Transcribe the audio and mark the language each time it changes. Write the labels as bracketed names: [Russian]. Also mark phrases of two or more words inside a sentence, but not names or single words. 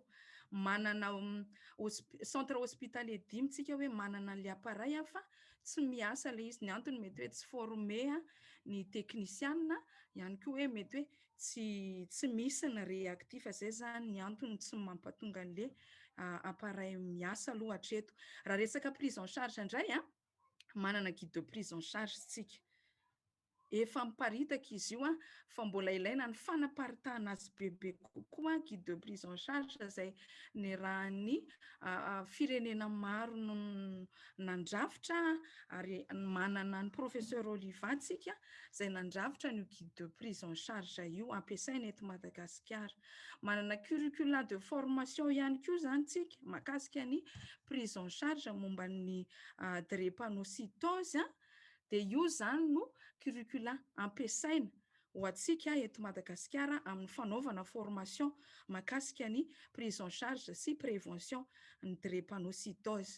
[Malagasy] Manana [French] centre hospitalier [Malagasy] 5 tsika hoe manana an'ilay appareil fa tsy miasa ilay izy. Ny antony mety hoe tsy formé ny technicienne, ihany koa hoe mety hoe tsy misy ny réactif, zay zany ny antony tsy mampatonga an'ilay appareil miasa aloha hatreto. Raha resaka [French] prise en charge [Malagasy] indray manana [French] guide de prise en charge [Malagasy] tsika. Efa miparitaka izy io fa mbola ilaina ny fanaparitahana azy bebe kokoa [French] guide de prise en charge [Malagasy] izay ny raha ny firenena maro nandrafitra ary manana ny professeur Oliva tsika izay nandrafitra ny [French] guide de prise en charge [Malagasy] io ampiasaina eto Madagasikara. Manana [French] curricula de formation [Malagasy] ihany koa zany tsika mahakasika ny [French] prise en charge [Malagasy] momba ny drépanocytose, dia io zany no curricula ampiasaina ho antsika eto Madagasikara amin'ny fanaovana formation mahakasika ny [French] prise en charge [Malagasy] sy prévention ny drépanocytose.